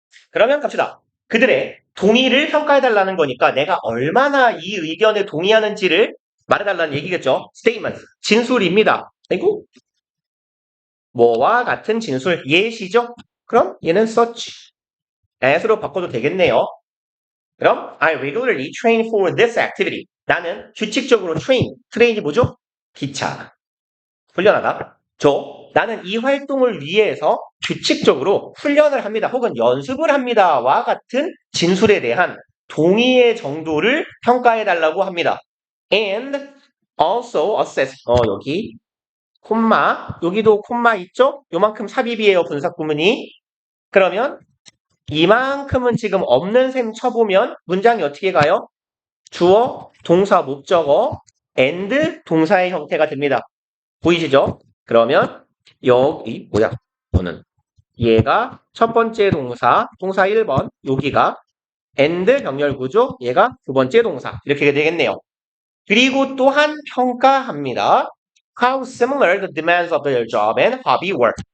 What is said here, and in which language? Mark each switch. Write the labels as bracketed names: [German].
[Korean] 그러면 갑시다. 그들의 동의를 평가해달라는 거니까 내가 얼마나 이 의견에 동의하는지를 말해달라는 얘기겠죠. statement, 진술입니다. 아이고, 뭐와 같은 진술, 예시죠? 그럼 얘는 such as로 바꿔도 되겠네요. 그럼 [English] I regularly train for this activity. [Korean] 나는 규칙적으로 train이 뭐죠? 기차. 훈련하다. 나는 이 활동을 위해서 규칙적으로 훈련을 합니다. 혹은 연습을 합니다와 같은 진술에 대한 동의의 정도를 평가해달라고 합니다. [English] And also assess. [Korean] 여기 콤마, 여기도 콤마 있죠? 요만큼 삽입이에요, 분사 구문이. 그러면 이만큼은 지금 없는 셈 쳐보면 문장이 어떻게 가요? 주어, 동사, 목적어, and 동사의 형태가 됩니다. 보이시죠? 그러면 여기 뭐야? 너는 얘가 첫 번째 동사 1번, 여기가 and 병렬 구조, 얘가 두 번째 동사 이렇게 되겠네요. 그리고 또한 평가합니다. [English] How similar the demands of their job and hobby were.